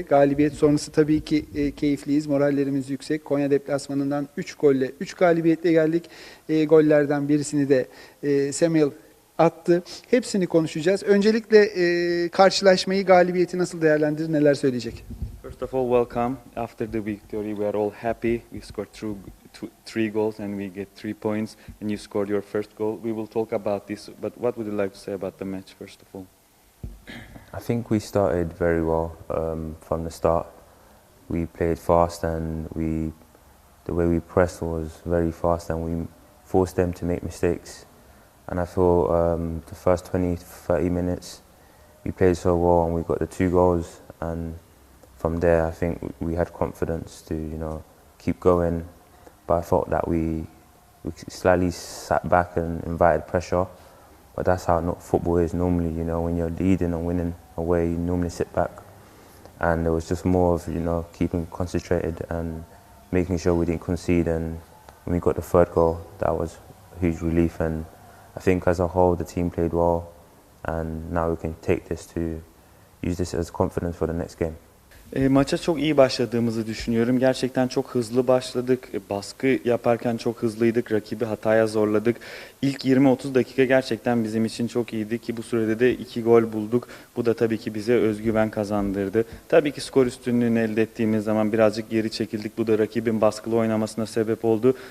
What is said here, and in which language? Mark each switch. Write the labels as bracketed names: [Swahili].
[Turkish] Galibiyet sonrası tabii ki keyifliyiz. Morallerimiz yüksek. Konya deplasmanından 3 golle, 3 galibiyetle geldik. Gollerden birisini de Samuel attı. Hepsini konuşacağız. Öncelikle karşılaşmayı, galibiyeti nasıl değerlendirir, neler söyleyecek? [English] First of all, welcome. After the victory, we are all happy. We scored three goals and we get 3 points. And you scored your first goal. We will talk about this. But what would you like to say about the match, first of all? I think we started very well from the start. We played fast and the way we pressed was very fast and we forced them to make mistakes. And I feel the first 20-30 minutes we played so well and we got the 2 goals, and from there I think we had confidence to keep going. But I thought that we slightly sat back and invited pressure. But that's how football is normally, when you're leading and winning away, you normally sit back. And it was just more of, keeping concentrated and making sure we didn't concede. And when we got the 3rd goal, that was a huge relief. And I think as a whole, the team played well. And now we can take this to use this as confidence for the next game. [Turkish] Maça çok iyi başladığımızı düşünüyorum. Gerçekten çok hızlı başladık. Baskı yaparken çok hızlıydık. Rakibi hataya zorladık. İlk 20-30 dakika gerçekten bizim için çok iyiydi ki bu sürede de 2 gol bulduk. Bu da tabii ki bize özgüven kazandırdı. Tabii ki skor üstünlüğünü elde ettiğimiz zaman birazcık geri çekildik. Bu da rakibin baskılı oynamasına sebep oldu.